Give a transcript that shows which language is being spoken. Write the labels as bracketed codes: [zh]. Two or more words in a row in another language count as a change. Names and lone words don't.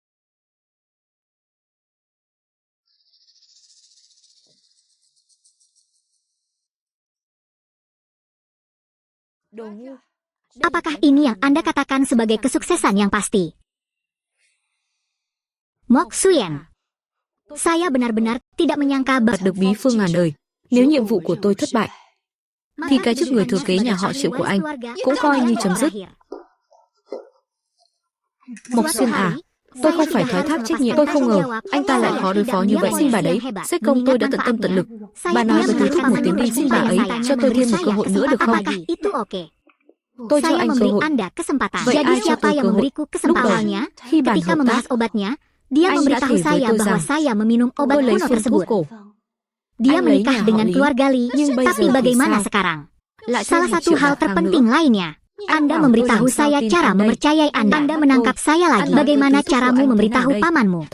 [id] Apakah ini yang Anda katakan sebagai kesuksesan yang pasti? Mok Xuyen. Saya benar-benar tidak menyangka [vi] Đạt được bí phương ngàn đời. Nếu nhiệm vụ của tôi thất bại, thì cái chức người thừa kế nhà họ Triệu của anh cũng coi như chấm dứt. Mộc Xuyên à, tôi không phải thoái thác trách nhiệm. Tôi không ngờ anh ta lại khó đối phó như vậy. Xin bà đấy, sếp công tôi đã tận tâm tận lực. Bà nói với tôi thúc một tiếng đi, xin bà ấy cho tôi thêm một cơ hội nữa được không? Tôi cho anh cơ hội. Vậy ai cho tôi cơ hội? Lúc đầu, khi bàn hợp tác, [id] dia memberitahu saya bahwa saya meminum obat kuno tersebut. Dia menikah dengan keluarga Li, tapi bagaimana sekarang? Salah satu hal terpenting lainnya, Anda memberitahu saya cara mempercayai Anda. Anda menangkap saya lagi. Bagaimana caramu memberitahu pamanmu?